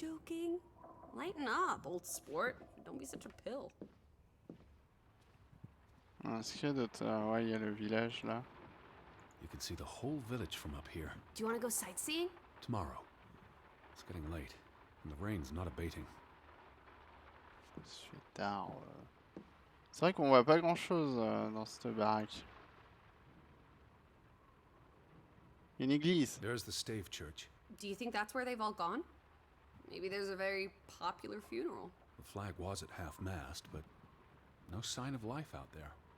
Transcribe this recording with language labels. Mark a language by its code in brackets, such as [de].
[en] joking. Lighten up, old sport. Don't be such a pill. [fr] Est-ce qu'il y a d'autres... ouais, il y a le village, là. [en] You can see the whole village from up here. Do you want to go sightseeing? Tomorrow. It's getting late, and the rain's not abating. [fr] Il se fait tard. C'est vrai qu'on voit pas grand-chose dans cette baraque. Une église. [en] There's the Stave Church. Do you think that's where they've all gone? Maybe there's a very popular funeral. The flag was at half-mast, but no sign of life out there.